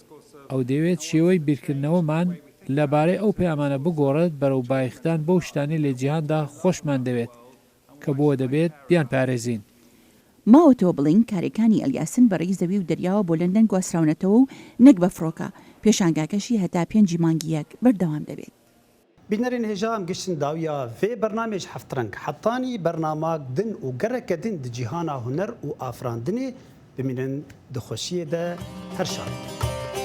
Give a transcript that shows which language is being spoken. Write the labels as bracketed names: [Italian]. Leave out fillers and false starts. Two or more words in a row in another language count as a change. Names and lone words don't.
[Central Kurdish] ئەو دەوێت شێوەی بیرکردنەوەمان لەبارەی ئەو پەیامانە بگۆڕێت بەرەو بایختان بەو شتانی لە جیهاندا خۆشمان دەوێت کە بۆ دەبێت بیان پارێزین. ماوەتەوە بڵین کارەکانی ئەلیاسن بەڕێی زەوی و دەریاوە بۆ لەندەن گواسراونەتەوە و نەک بە فڕۆکە، پێشانگاکەشی هەتا 5 مانگیەک بەردەوام دەبێت. [Kurdish] بینەرین هێژام گشتن داویا vê برنامج هەفترەنگ حەتانی بەرناماک din û gereke din di cîhana huner û afirandinê bimînin di xweşiyê de her şad.